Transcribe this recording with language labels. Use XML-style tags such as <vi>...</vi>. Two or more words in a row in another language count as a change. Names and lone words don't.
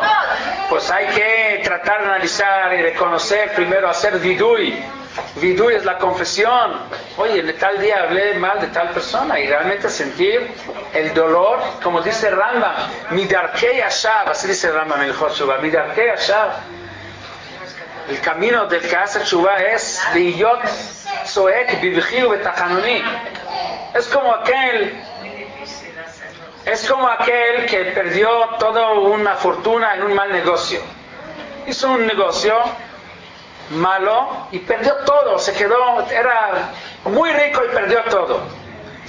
<es>Pues hay que tratar de analizar y reconocer primero, hacer vidui. Vidui es la confesión. Oye, de tal día hablé mal de tal persona, y realmente sentir el dolor, como dice Rambam,</es> <he>מדרכי השב,</he> <es>así dice Rambam el Joshua,</es> <he>מדרכי השב.</he> <es>El camino del que hace tshuva es</es> <he>להיות צועק בבכיו בתחנוני.</he> <es>Es como aquel que perdió toda una fortuna en un mal negocio. Hizo un negocio malo y perdió todo, era muy rico y perdió todo.</es>